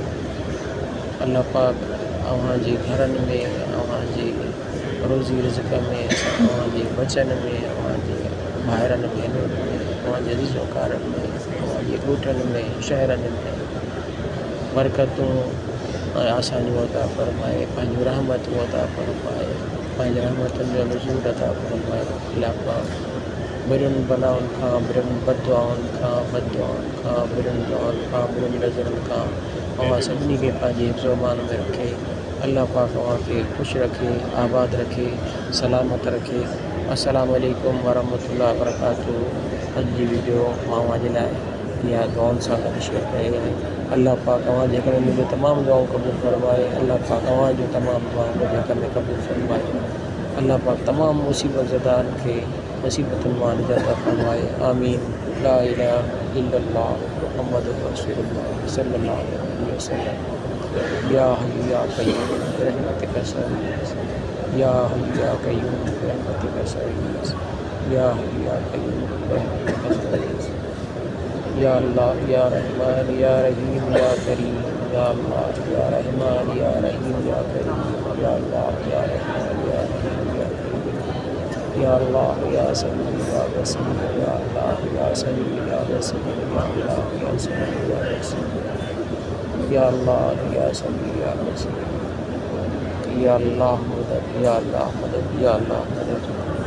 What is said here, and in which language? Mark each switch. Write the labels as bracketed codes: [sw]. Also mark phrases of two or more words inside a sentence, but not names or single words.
[sd] अल्लाह पाक अव्हां जे घरनि में, अव्हां जे रोज़ी रिज़्क़ में, अव्हां जे बचन में, अव्हां जे भाइरनि भेनरुनि में, अव्हां जे रिज़ोकारनि में, अव्हां जे ॻोठनि में, शहरनि में बरकतूं ऐं आसानियूं अता फरमाए, पंहिंजूं रहमतूं अता फरमाए, पंहिंजे रहमतुनि जो नुज़ूल अता फरमाए। अल्लाह पाक बुरियुनि बलाउनि खां, बुरियुनि बददुआउनि खां, बुरियुनि दुआउनि खां, बुरियुनि नज़रनि खां अव्हां सभिनी खे पंहिंजे हिफ़्ज़ ओ अमान में रखे। अल्लाह पाक अव्हां खे ख़ुशि रखे, आबाद रखे, सलामत रखे। [ar] السلام عليكم ورحمة الله وبركاته. [sd] अॼु जी वीडियो मां अव्हां जे लाइ इहा दुआउनि सां गॾु शेयर कई आहे। अल्लाह पाक अव्हां जे हक़ में मुंहिंजूं तमामु दुआऊं क़बूल फरमाए। अल्लाह पाक अव्हां जूं तमामु दुआऊं मुंहिंजे हक़ में क़बूल फरमाए। अल्लाह पाक तमामु मुसीबत ज़दानि खे मुसीबतुनि मां निजात फरमाए। आमीन। [ar] لا إله إلا الله محمد رسول الله صلى الله عليه وسلم. يا حي يا قيوم برحمتك أستغيث، يا حي يا قيوم برحمتك أستغيث، يا حي يا قيوم برحمتك أستغيث. يا الله يا رحمن يا رحيم يا كريم، يا الله يا رحمن يا رحيم يا كريم، يا الله يا رحمن يا رحيم يا كريم، يا الله يا سميع يا بصير، يا الله يا سميع يا بصير، يا الله يا سميع يا بصير، يا الله يا سميع يا بصير، يا الله مدد، يا الله مدد، يا الله مدد.